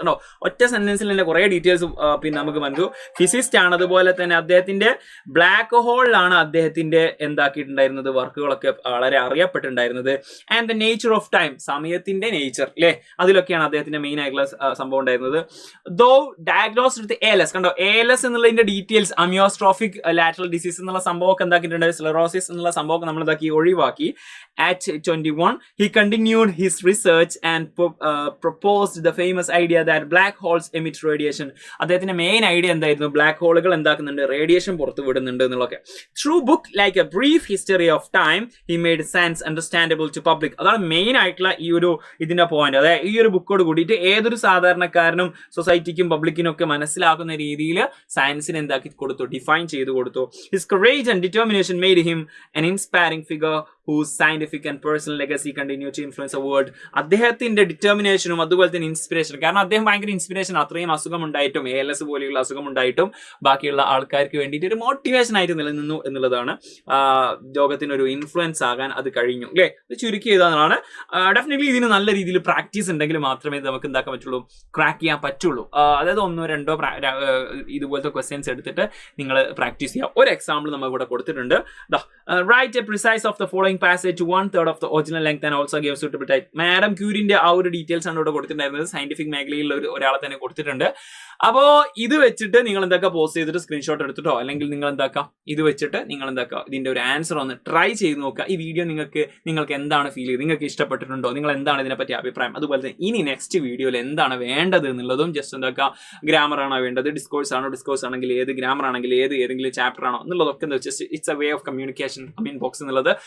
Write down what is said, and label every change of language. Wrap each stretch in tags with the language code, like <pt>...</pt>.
<ml>ഉണ്ടോ, ഒറ്റ സെന്റൻസിൽ തന്നെ കുറെ ഡീറ്റെയിൽസ് പിന്നെ നമുക്ക് വന്നു. ഫിസിസ്റ്റ് ആണ്, അതുപോലെ തന്നെ അദ്ദേഹത്തിന്റെ ബ്ലാക്ക് ഹോളിലാണ് അദ്ദേഹത്തിന്റെ എന്താക്കിയിട്ടുണ്ടായിരുന്നത് വർക്കുകളൊക്കെ വളരെ അറിയപ്പെട്ടിട്ടുണ്ടായിരുന്നത്.</ml> <en>and the nature of time,</en> <ml>സമയത്തിന്റെ നേച്ചർ അല്ലെ, അതിലൊക്കെയാണ് അദ്ദേഹത്തിന്റെ മെയിൻ ആയിട്ടുള്ള സംഭവം ഉണ്ടായിരുന്നത്.</ml> <en>Though diagnosed with ALS.</en> <ml>കണ്ടോ, ALS എന്നുള്ളതിന്റെ ഡീറ്റെയിൽസ് അമിയോസ്ട്രോഫിക് ലാറ്ററൽ ഡിസീസ് എന്നുള്ള സംഭവമൊക്കെ എന്താക്കിയിട്ടുണ്ട്, സ്ലെറോസിസ് എന്നുള്ള സംഭവമൊക്കെ നമ്മൾ ഇതാക്കി ഒഴിവാക്കി.</ml> <en>At 21, he continued his research and proposed the famous idea that black holes emit radiation.</en> <ml>അദ്ദേഹത്തിന്റെ മെയിൻ ഐഡിയ എന്തായിരുന്നു, ബ്ലാക്ക് ഹോളുകൾ എന്താക്കുന്നുണ്ട്, റേഡിയേഷൻ പുറത്തു വിടുന്നുണ്ട് എന്നുള്ളതൊക്കെ.</ml> <en>Through book like a brief history of time he made science understandable to public.</en> <ml>അതാണ് main ആയിട്ടുള്ള ഈ ഒരു ഇതിന്റെ പോയിന്റ്. അതായത് ഈ ഒരു ബുക്കോട് കൂടിയിട്ട് ഏതൊരു സാധാരണക്കാരനും സൊസൈറ്റിക്കും പബ്ലിക്കിനും ഒക്കെ മനസ്സിലാക്കുന്ന രീതിയിൽ സയൻസിനെ എന്താക്കി കൊടുത്തു, ഡിഫൈൻ ചെയ്ത് കൊടുത്തു.</ml> <en>His courage and determination made him an inspiring figure whose scientific and personal legacy continue to influence the world.</en> <ml>അദ്ദേഹത്തിന്റെ ഡിറ്റർമിനേഷനും അതുപോലെ തന്നെ ഇൻസ്പിറേഷനും, കാരണം അദ്ദേഹം ഭയങ്കര ഇൻസ്പിറേഷൻ, അത്രയും അസുഖം ഉണ്ടായിട്ടും ALS പോലെയുള്ള അസുഖം ഉണ്ടായിട്ടും ബാക്കിയുള്ള ആൾക്കാർക്ക് വേണ്ടിയിട്ട് ഒരു മോട്ടിവേഷൻ ആയിട്ട് നിലനിന്നു എന്നുള്ളതാണ്. ലോകത്തിനൊരു ഇൻഫ്ലുവൻസ് ആകാൻ അത് കഴിഞ്ഞു അല്ലേ. ഇത് ചുരുക്കി ചെയ്തതാണ്. ഡെഫിനറ്റ്ലി ഇതിന് നല്ല രീതിയിൽ പ്രാക്ടീസ് ഉണ്ടെങ്കിൽ മാത്രമേ നമുക്ക് എന്താക്കാൻ പറ്റുള്ളൂ, ക്രാക്ക് ചെയ്യാൻ പറ്റുള്ളൂ. അതായത് 1-2 ഇതുപോലത്തെ ക്വസ്റ്റ്യൻസ് എടുത്തിട്ട് നിങ്ങൾ പ്രാക്ടീസ് ചെയ്യുക. ഒരു എക്സാമ്പിൾ നമ്മൾ ഇവിടെ കൊടുത്തിട്ടുണ്ട്.</ml> <en>Write a precise of the following passage to 1/3 of the original length and also give suitable type.</en> <ml>Madam ക്യൂരിന്റെ ആ ഒരു ഡീറ്റെയിൽസ് ആണ് ഇവിടെ കൊടുത്തിട്ടുണ്ടായിരുന്നത്. സയന്റിഫിക് മേഖലയിൽ ഒരാളെ തന്നെ കൊടുത്തിട്ടുണ്ട്. അപ്പോ ഇത് വെച്ചിട്ട് നിങ്ങൾ എന്താക്കുക, പോസ്റ്റ് ചെയ്തിട്ട് സ്ക്രീൻഷോട്ട് എടുത്തിട്ടോ അല്ലെങ്കിൽ നിങ്ങൾ എന്താക്കാം, ഇത് വെച്ചിട്ട് നിങ്ങൾ എന്താക്കുക, ഇതിന്റെ ഒരു ആൻസർ ഒന്ന് ട്രൈ ചെയ്ത് നോക്കുക. ഈ വീഡിയോ നിങ്ങൾക്ക് എന്താണ് ഫീൽ ചെയ്ത്, നിങ്ങൾക്ക് ഇഷ്ടപ്പെട്ടിട്ടുണ്ടോ, നിങ്ങൾ എന്താണ് ഇതിനെപ്പറ്റി അഭിപ്രായം, അതുപോലെ തന്നെ ഇനി നെക്സ്റ്റ് വീഡിയോയിൽ എന്താണ് വേണ്ടത് എന്നുള്ളതും ജസ്റ്റ് എന്താക്കുക, ഗ്രാമർ ആണോ വേണ്ടത്, ഡിസ്കോഴ്സ് ആണോ, ഡിസ്കോഴ്സ് ആണെങ്കിൽ ഏത്, ഗ്രാമർ ആണെങ്കിൽ ഏതെങ്കിലും ചാപ്റ്റർ ആണോ എന്നുള്ളതൊക്കെ just</ml> <en>it's a way of communication</en> <ml>comment box എന്നുള്ളത്.</ml>